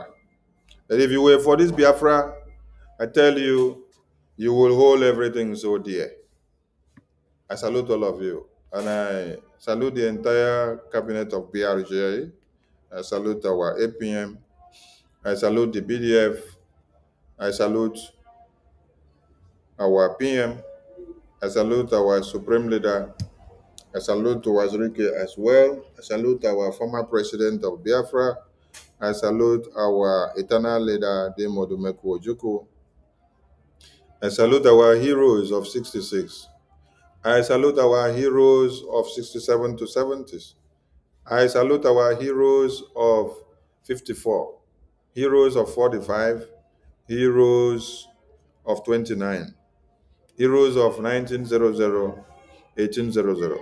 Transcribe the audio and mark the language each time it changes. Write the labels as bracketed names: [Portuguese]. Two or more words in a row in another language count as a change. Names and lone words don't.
[English] And if you were for this Biafra, I tell you, you will hold everything so dear. I salute all of you. And I salute the entire cabinet of BRJ. I salute our APM. I salute the BDF. I salute our PM. I salute our Supreme Leader. I salute to Wazirike as well. I salute our former president of Biafra. I salute our eternal leader, Demo Dumeku Ojukwu. I salute our heroes of 66. I salute our heroes of 67 to 70s. I salute our heroes of 54, heroes of 45, heroes of 29, heroes of 1900, 1800.